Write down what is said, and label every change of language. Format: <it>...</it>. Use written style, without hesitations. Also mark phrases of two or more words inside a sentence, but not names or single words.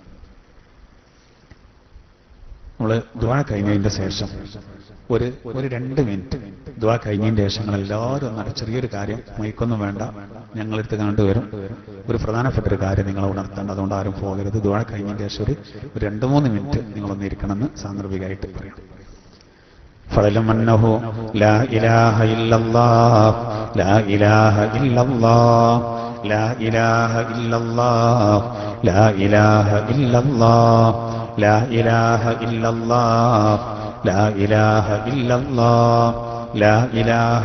<ml>നമ്മള് ദുആ കഴിഞ്ഞതിന്റെ ശേഷം ഒരു 2 മിനിറ്റ് ദുആ കഴിഞ്ഞതിന്റെ ശേഷം എല്ലാവരും ചെറിയൊരു കാര്യം, മൈക്കൊന്നും വേണ്ട, ഞങ്ങളെടുത്ത് കണ്ടുവരും. ഒരു പ്രധാനപ്പെട്ട ഒരു കാര്യം നിങ്ങളെ ഉണർത്തേണ്ട, അതുകൊണ്ട് ആരും പോകരുത്. ദുആ കഴിഞ്ഞതിന്റെ ശേഷം ഒരു 2-3 മിനിറ്റ് നിങ്ങളൊന്ന് ഇരിക്കണമെന്ന് സാന്ദർഭികമായിട്ട് പറയാം.</ml> <ar>فَاعْلَمْ أَنَّهُ لَا إِلَهَ إِلَّا اللَّهُ لَا إِلَهَ إِلَّا اللَّهُ لَا إِلَهَ إِلَّا اللَّهُ لَا إِلَهَ إِلَّا اللَّهُ لا إله إلا الله لا إله إلا الله لا إله</ar>